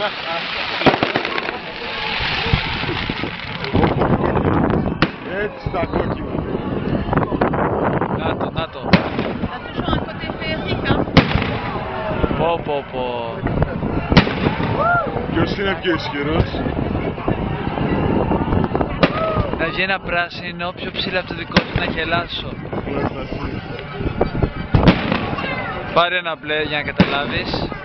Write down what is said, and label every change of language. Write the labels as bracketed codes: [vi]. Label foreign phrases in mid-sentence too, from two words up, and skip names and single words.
[el] Έτσι τα κόκκινα. Να το. [fr] T'as toujours un côté féerique, hein. [el] Πω. Ποιος είναι πιο ισχυρός? Να βγει ένα πράσινο πιο ψηλά από το δικό του να γελάσω. Πάρε ένα μπλε για να καταλάβεις.